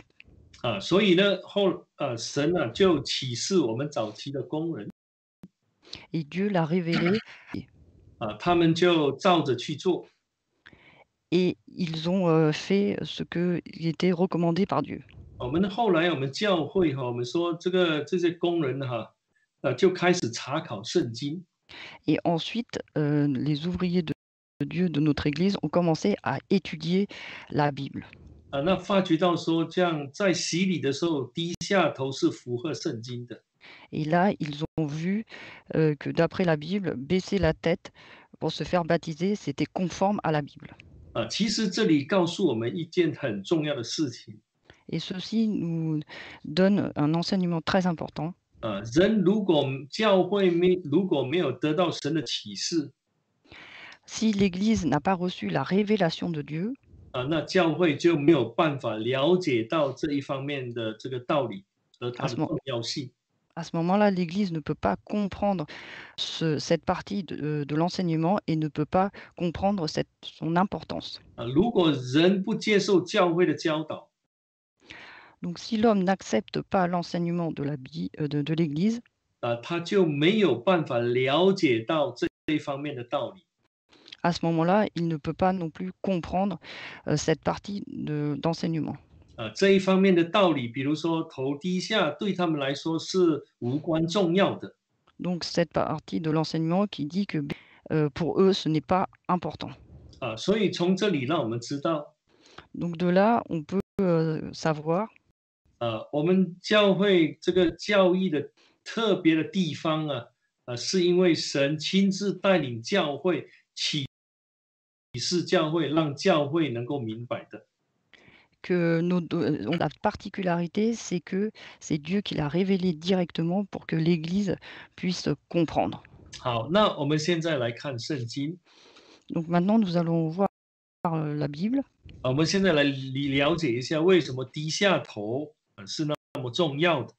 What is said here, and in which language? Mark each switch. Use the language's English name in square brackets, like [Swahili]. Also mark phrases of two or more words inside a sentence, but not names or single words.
[Chinese] 所以呢，神就启示我们早期的工人， [French] Et Dieu l'a révélé [Chinese] 他们就照着去做。 [French] et ils ont fait ce qui était recommandé par Dieu. [Chinese] 后来我们教会我们说这些工人就开始查考圣经。 [French] Et ensuite, les ouvriers de Dieu de notre Église ont commencé à étudier la Bible. [Chinese] 那发觉到说，这样在洗礼的时候低下头是符合圣经的。 [French] Et là, ils ont vu que d'après la Bible, baisser la tête pour se faire baptiser, c'était conforme à la Bible. [Chinese] 其实这里告诉我们一件很重要的事情。 [French] Et ceci nous donne un enseignement très important. [Chinese] 人教会如果没有得到神的启示， [French] Si l'Église n'a pas reçu la révélation de Dieu, [Chinese] 那教会就没有办法了解到这一方面的这个道理和它的重要性。 [French] à ce moment-là, l'Église ne peut pas comprendre cette partie de l'enseignement et ne peut pas comprendre son importance. [Chinese] 如果人不接受教会的教导， [French] Donc si l'homme n'accepte pas l'enseignement de l'Église, [Chinese] 他就没有办法了解到这一方面的道理。 [French] à ce moment-là, il ne peut pas non plus comprendre cette partie d'enseignement. [Chinese] 这一方面的道理，比如说头低下，对他们来说是无关重要的。 [French] Donc cette partie de l'enseignement qui dit que pour eux, ce n'est pas important. [Chinese] 所以从这里让我们知道， [French] Donc de là, on peut savoir [Chinese] 我们教会这个教义的特别的地方是因为神亲自带领教会启示教会，让教会能够明白的。 [French] que la particularité, c'est que c'est Dieu qui l'a révélé directement pour que l'Église puisse comprendre. [Chinese] 好，那我们现在来看圣经。 [French] Donc maintenant, nous allons voir la Bible. [Chinese] 我们现在来了解一下为什么低下头是那么重要的。